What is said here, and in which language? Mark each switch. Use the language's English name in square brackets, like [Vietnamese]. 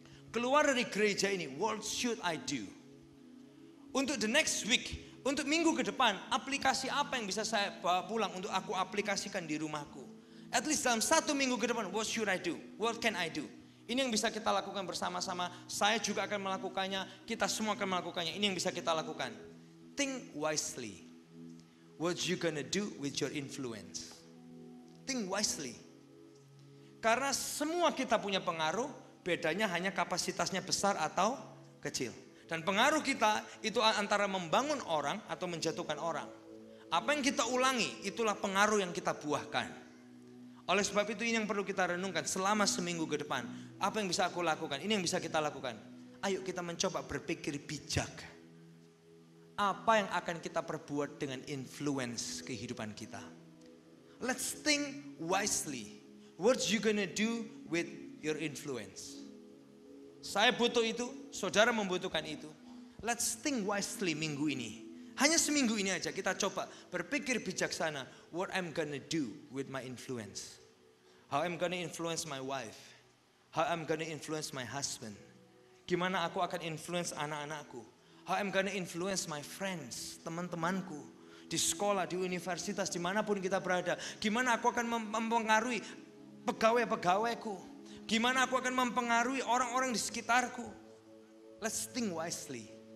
[Indonesian] Keluar dari gereja ini, [English] what should I do? [Indonesian] Untuk [English] the next week, [Indonesian] untuk minggu ke depan, aplikasi apa yang bisa saya bawa pulang untuk aku aplikasikan di rumahku? [English] At least [Indonesian] dalam 1 minggu ke depan, [English] what should I do? [Indonesian] What can I do? Ini yang bisa kita lakukan bersama-sama. Saya juga akan melakukannya. Kita semua akan melakukannya. Ini yang bisa kita lakukan. [English] Think wisely. What you gonna do with your influence? Think wisely. [Indonesian] Karena semua kita punya pengaruh. Bedanya hanya kapasitasnya besar atau kecil. Dan pengaruh kita itu antara membangun orang atau menjatuhkan orang. Apa yang kita ulangi, itulah pengaruh yang kita buahkan. Oleh sebab itu ini yang perlu kita renungkan selama seminggu ke depan. Apa yang bisa aku lakukan? Ini yang bisa kita lakukan. Ayo kita mencoba berpikir bijak. Apa yang akan kita perbuat dengan influence kehidupan kita? [English] Let's think wisely. What you gonna do with your influence? [Indonesian] Saya butuh itu, saudara membutuhkan itu. [English] Let's think wisely [Indonesian] minggu ini. Hanya seminggu ini aja kita coba berpikir bijaksana. [English] What I'm gonna do with my influence. How I'm gonna influence my wife. How I'm gonna influence my husband. [Indonesian] Gimana aku akan influence anak-anakku. [English] How I'm gonna influence my friends, [Indonesian] teman-temanku. Di sekolah, di universitas, dimanapun kita berada. Gimana aku akan mempengaruhi pegawai-pegawaiku. Gimana aku akan mempengaruhi orang-orang di sekitarku. [English] Let's think wisely.